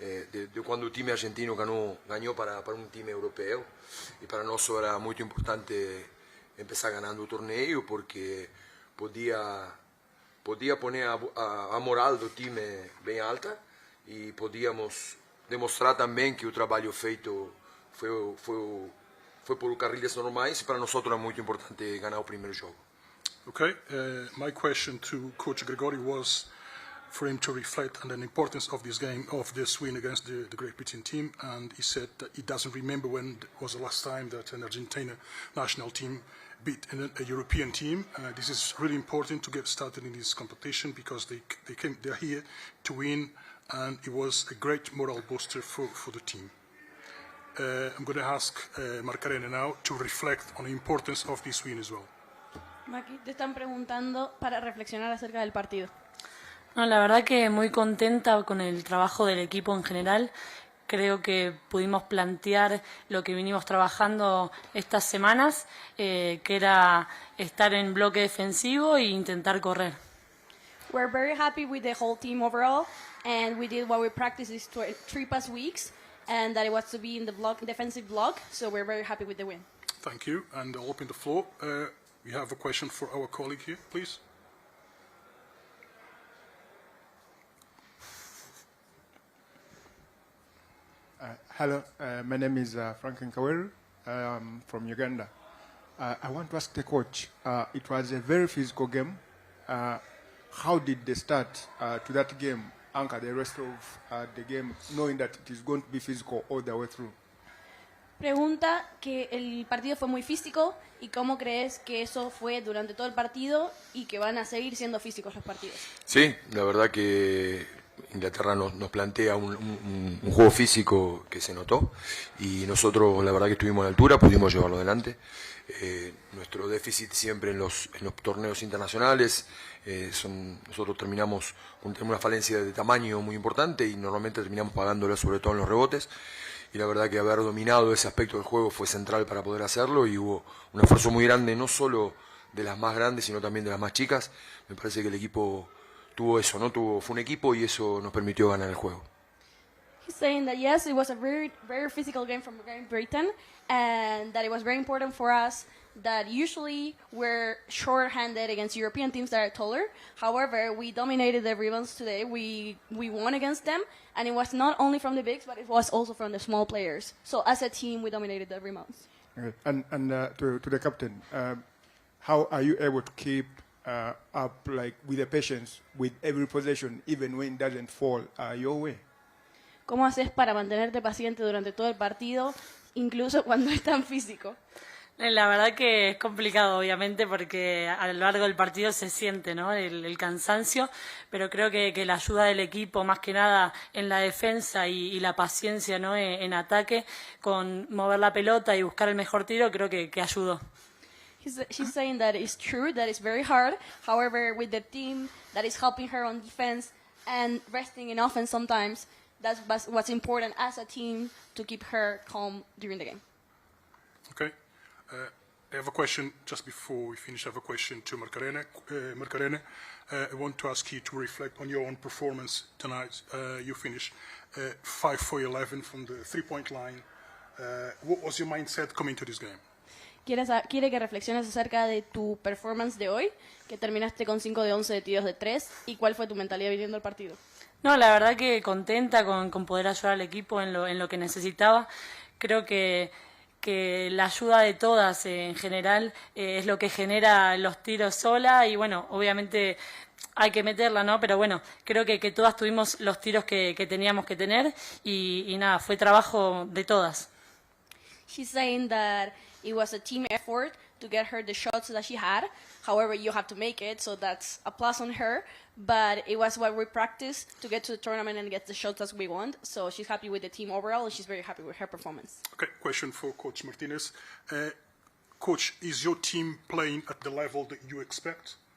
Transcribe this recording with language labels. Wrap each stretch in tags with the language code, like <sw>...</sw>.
<pt>De quando o time argentino ganhou para um time europeu, e para nós era muito importante começar ganhando o torneio, porque podia poner a moral do time bem alta, e podíamos demonstrar também que o trabalho feito foi por carrilhas normais, e para nós era muito importante ganhar o primeiro jogo.</pt> <en>Okay, my question to Coach Gregorio was for him to reflect on the importance of this game, of this win against the Great Britain team, and he said that he doesn't remember when was the last time that an Argentina national team beat a European team. This is really important to get started in this competition, because they're here to win, and it was a great moral booster for the team. I'm going to ask Marcarene now to reflect on the importance of this win as well.</en> <es>Maki, te están preguntando para reflexionar acerca del partido. No, la verdad que muy contenta con el trabajo del equipo en general. Creo que pudimos plantear lo que vinimos trabajando estas semanas, que era estar en bloque defensivo e intentar correr.</es> <en>We're very happy with the whole team overall, and we did what we practiced these 3 past weeks, and that it was to be in the defensive block, so we're very happy with the win. Thank you, and I'll open the floor. We have a question for our colleague here, please. Hello, my name is Franklin Kaweru. I'm from Uganda. I want to ask the coach, it was a very physical game. How did the start to that game anchor the rest of the game, knowing that it is going to be physical all the way through?</en> <es>Pregunta que el partido fue muy físico y cómo crees que eso fue durante todo el partido y que van a seguir siendo físicos los partidos. Sí, la verdad que Inglaterra nos plantea un juego físico que se notó, y nosotros la verdad que estuvimos a la altura, pudimos llevarlo adelante. Nuestro déficit siempre en los torneos internacionales, nosotros terminamos con una falencia de tamaño muy importante, y normalmente terminamos pagándolo sobre todo en los rebotes, y la verdad que haber dominado ese aspecto del juego fue central para poder hacerlo, y hubo un esfuerzo muy grande, no solo de las más grandes sino también de las más chicas. Me parece que el equipo tuvo eso, fue un equipo, y eso nos permitió ganar el juego.</es> <en>He's saying that yes, it was a very, very physical game from Great Britain, and that it was very important for us that usually we're short-handed against European teams that are taller. However, we dominated the rebounds today. We won against them, and it was not only from the bigs, but it was also from the small players. So as a team, we dominated the rebounds. Okay. And to the captain, how are you able to keep up like with the patience with every possession, even when it doesn't fall your way?</en> <es>¿Cómo haces para mantenerte paciente durante todo el partido, incluso cuando es tan físico? La verdad que es complicado, obviamente, porque a lo largo del partido se siente, ¿no?, el cansancio, pero creo que la ayuda del equipo, más que nada en la defensa y la paciencia, ¿no?, en ataque, con mover la pelota y buscar el mejor tiro, creo que ayudó.</es> <en>She's saying that it's true, that it's very hard. However, with the team that is helping her on defense and resting in offense sometimes, that's what's important as a team to keep her calm during the game. Okay. I have a question just before we finish. I have a question to Marcarene. Marcarene, I want to ask you to reflect on your own performance tonight. You finished 5 for 11 from the three-point line. What was your mindset coming to this game?</en> <es>quiere que reflexiones acerca de tu performance de hoy, que terminaste con 5 de 11 de tiros de 3, y cuál fue tu mentalidad viniendo al partido. No, la verdad que contenta con poder ayudar al equipo en lo que necesitaba. Creo que la ayuda de todas en general es lo que genera los tiros sola y bueno, obviamente hay que meterla, ¿no? Pero bueno, creo que todas tuvimos los tiros que teníamos que tener y nada, fue trabajo de todas.</es> <en>She's saying that it was a team effort to get her the shots that she had. However, you have to make it, so that's a plus on her. But it was what we practiced to get to the tournament and get the shots that we want. So she's happy with the team overall, and she's very happy with her performance. Okay, question for Coach Martinez. Coach, is your team playing at the level that you expect?</en>